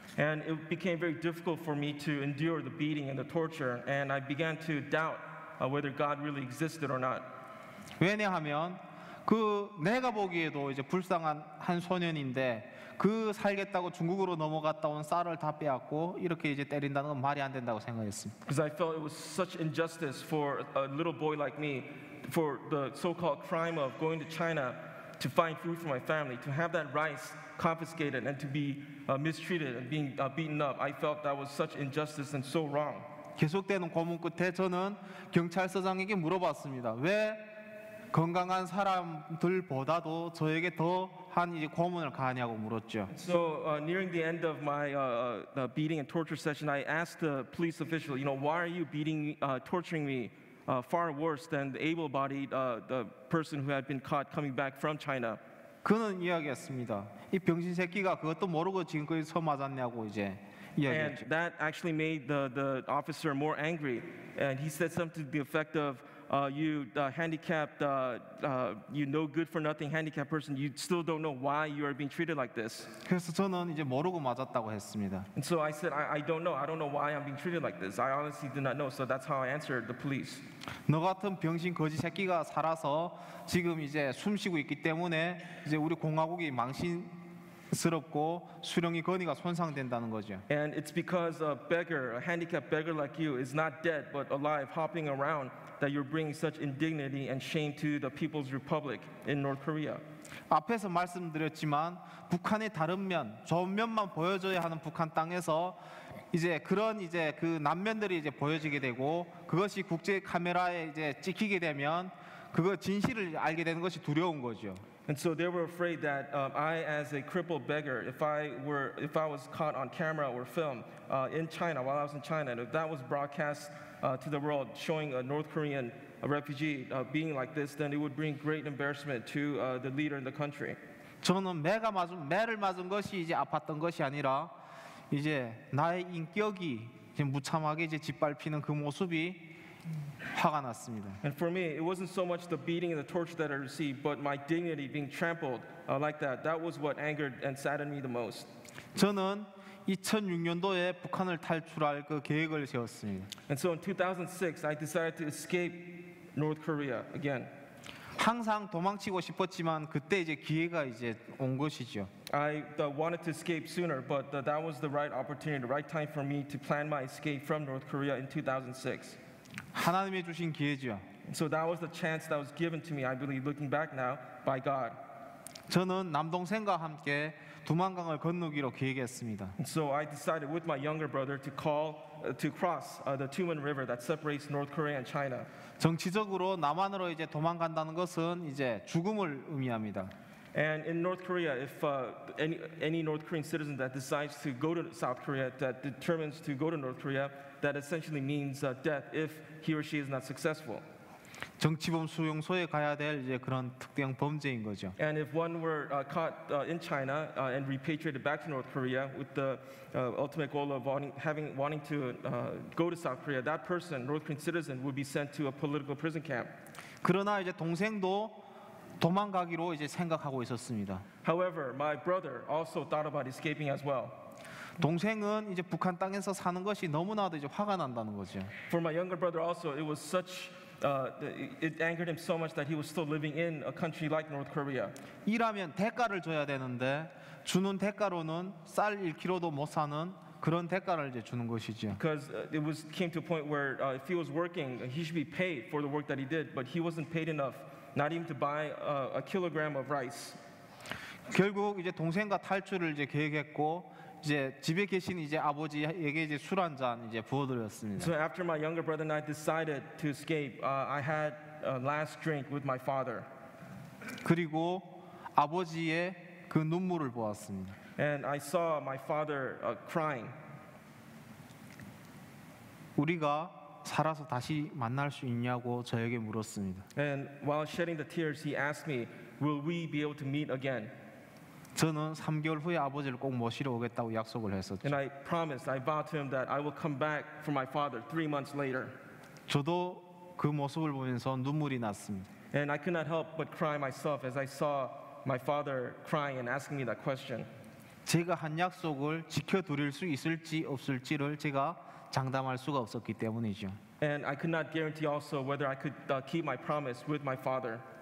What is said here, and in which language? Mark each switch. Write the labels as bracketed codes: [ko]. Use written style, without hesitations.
[en] And it became very difficult for me to endure the beating and the torture, and I began to doubt whether God really existed or not. [ko] 왜냐하면 그 내가 보기에도 이제 불쌍한 한 소년인데 그 살겠다고 중국으로 넘어갔다 온 쌀을 다 빼앗고 이렇게 이제 때린다는 건 말이 안 된다고 생각했습니다. [en] Because I felt it was such injustice for a little boy like me, for the so-called crime of going to China to find food for my family, to have that rice confiscated and to be mistreated and being beaten up. I felt that was such injustice and so wrong. [ko] 계속되는 고문 끝에 저는 경찰서장에게 물어봤습니다. 왜 건강한 사람들보다도 저에게 더한 이제 고문을 가하냐고 물었죠. [en] So nearing the end of my beating and torture session, I asked the police official, why are you beating, torturing me far worse than the able-bodied the person who had been caught coming back from China? [ko] 그는 이야기했습니다. 이 병신 새끼가 그것도 모르고 지금까지 서 맞았냐고 이제 [en] And [ko] 이야기했죠. [en] that actually made the officer more angry. And he said something to the effect of, you handicapped, you no good for nothing handicapped person, you still don't know why you are being treated like this. [ko] 그래서 저는 이제 모르고 맞았다고 했습니다. [en] And so I said, I don't know. I don't know why I'm being treated like this. I honestly do not know. So that's how I answered the police. [ko] 너 같은 병신 거지 새끼가 살아서 지금 이제 숨쉬고 있기 때문에 이제 우리 공화국이 망신스럽고 수령의 권위가 손상된다는 거죠. [en] And it's because a beggar, a handicapped beggar like you, is not dead but alive, hopping around, that you're bringing such indignity and shame to the People's Republic in North Korea. [ko] 앞에서 말씀드렸지만 북한의 다른 면, 좋은 면만 보여줘야 하는 북한 땅에서 이제 그런 이제 그 남면들이 이제 보여지게 되고 그것이 국제 카메라에 이제 찍히게 되면 그거 진실을 알게 되는 것이 두려운 거죠. [en] And so they were afraid that I, as a crippled beggar, if I was caught on camera or film in China while I was in China, and if that was broadcast to the world, showing a North Korean refugee being like this, then it would bring great embarrassment to the leader in the country. [ko] 저는 매를 맞은 것이 이제 아팠던 것이 아니라 이제 나의 인격이 이제 무참하게 이제 짓밟히는 그 모습이 화가 났습니다. [en] And for me, it wasn't so much the beating and the torture that I received, but my dignity being trampled like that. That was what angered and saddened me the most. [ko] 저는 2006년도에 북한을 탈출할 그 계획을 세웠습니다. [en] And so in 2006, I decided to escape North Korea again. [ko] 항상 도망치고 싶었지만 그때 이제 기회가 이제 온 것이죠. [en] I wanted to escape sooner, but that was the right opportunity, the right time for me to plan my escape from North Korea in 2006. [ko] 하나님이 주신 기회죠. [en] So that was the chance that was given to me, I believe, looking back now, by God. [ko] 저는 남동생과 함께 두만강을 건너기로 계획했습니다. [en] And so I decided with my younger brother to cross the Tumen River that separates North Korea and China. [ko] 정치적으로 남한으로 이제 도망간다는 것은 이제 죽음을 의미합니다. [en] And in North Korea, if any North Korean citizen that decides to go to South Korea, that determines to go to North Korea, that essentially means death if he or she is not successful. [ko] 정치범 수용소에 가야 될 이제 그런 특정 범죄인 거죠. [en] And if one were caught in China and repatriated back to North Korea with the ultimate goal of wanting to go to South Korea, that person, North Korean citizen, would be sent to a political prison camp. [ko] 그러나 이제 동생도 도망가기로 이제 생각하고 있었습니다. [en] However, my brother also thought about escaping as well. [ko] 동생은 이제 북한 땅에서 사는 것이 너무나도 이제 화가 난다는 거죠. [en] For my younger brother also, it was such it angered him so much that he was still living in a country like North Korea. [ko] 일하면 대가를 줘야 되는데 주는 대가로는 쌀 1kg도 못 사는 그런 대가를 이제 주는 것이죠. [en] Because came to a point where if he was working, he should be paid for the work that he did, but he wasn't paid enough, not even to buy a kilogram of rice. [ko] 결국 이제 동생과 탈출을 이제 계획했고 이제 집에 계신 이제 아버지에게 이제 술 한 잔 이제 부어드렸습니다. [en] So after my younger brother and I decided to escape, I had a last drink with my father. [ko] 그리고 아버지의 그 눈물을 보았습니다. [en] And I saw my father crying. [ko] 우리가 살아서 다시 만날 수 있냐고 저에게 물었습니다. [en] And while shedding the tears, he asked me, "Will we be able to meet again?" [ko] 저는 3개월 후에 아버지를 꼭 모시러 오겠다고 약속을 했었죠. [en] And I vowed to him that I will come back for my father 3 months later. [ko] 저도 그 모습을 보면서 눈물이 났습니다. [en] And I could not help but cry myself as I saw my father crying and asking me that question. [ko] 제가 한 약속을 지켜드릴 수 있을지 없을지를 제가 장담할 수가 없었기 때문이죠. [en] And I could not guarantee also whether I could keep my promise with my father.